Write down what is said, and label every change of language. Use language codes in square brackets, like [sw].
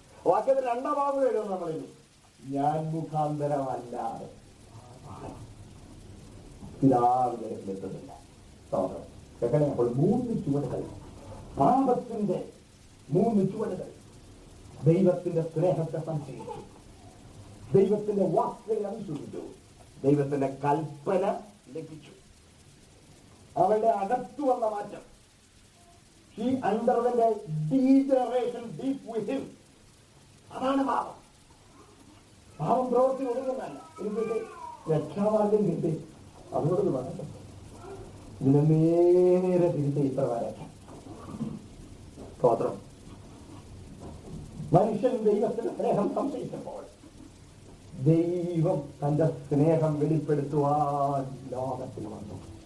[ml] വാക്യത്തിന് 2ാം ഭാഗം എഴുതുന്നു നമ്മളിൽ. ഞാൻ മുഖാന്തരമല്ലാതെ പിതാവിനെ എത്തുന്നില്ല. കേൾക്കണേ. അപ്പോൾ 3 ചുവടുകൾ, പാപത്തിന്റെ 3 ചുവടുകൾ. ദൈവത്തിന്റെ സ്നേഹത്തെ സംശയിച്ചു, ദൈവത്തിന്റെ വാക്കുകളെ അനുസരിച്ചു, ദൈവത്തിന്റെ കൽപ്പന ലഭിച്ചു. അവളുടെ അകത്തു വന്ന മാറ്റം. [en] He underwent a degeneration deep within. [ml] അതാണ് പാപം. പാപം പ്രവൃത്തി ഒതുങ്ങുന്നതല്ല. എനിക്ക് രക്ഷാമാർഗം കിട്ടി, അതുകൊണ്ട് പറഞ്ഞു ഇതിനെ നേരെ തിരിച്ച് ഇത്രകാരം. സ്തോത്രം. മനുഷ്യൻ ദൈവത്തിന്റെ സ്നേഹം സംശയിച്ചപ്പോൾ ദൈവം തന്റെ സ്നേഹം വെളിപ്പെടുത്തുവാൻ ലോകത്തിൽ വന്നു.